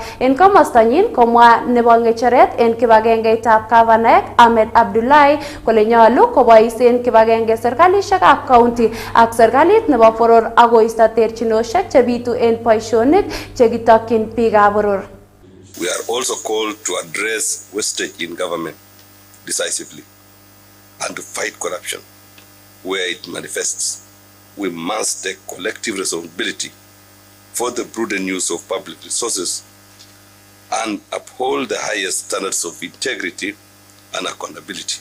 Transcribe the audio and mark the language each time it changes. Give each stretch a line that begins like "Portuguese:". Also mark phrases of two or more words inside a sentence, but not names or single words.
Kipsigis: En komostanyin komwa nebo ngecheret en kibagengeitab gavanaek Ahmed Abdullahi kole nyolu koboisien kibagenge serkalishekab county ak serikalit nebo boror akoisto terchinoshek chebitu en boisionik chekitokyin biikab boror.
English: We are also called to address wastage in government decisively and to fight corruption where it manifests. We must take collective responsibility for the prudent use of public resources and uphold the highest standards of integrity and accountability.